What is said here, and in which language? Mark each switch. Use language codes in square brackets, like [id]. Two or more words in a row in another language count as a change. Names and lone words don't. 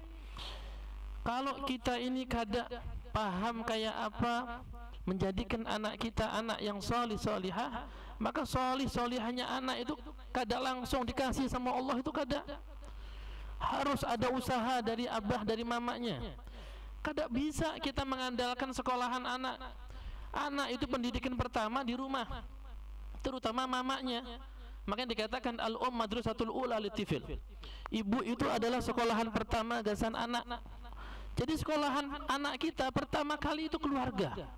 [bjn] Kalau kita ini kada paham kayak apa menjadikan anak kita anak yang solih solihah, maka solih solihahnya anak itu kada langsung dikasih sama Allah, itu kada. [id] Harus ada usaha dari abah, dari mamanya. [bjn] Kada bisa kita mengandalkan sekolahan anak. [id] Anak itu pendidikan pertama di rumah, terutama mamanya. Makanya dikatakan [ar] المدرسة الأولى للطفل. [bjn] Ibu itu adalah sekolahan pertama gasan anak. [id] Jadi sekolahan anak kita pertama kali itu keluarga.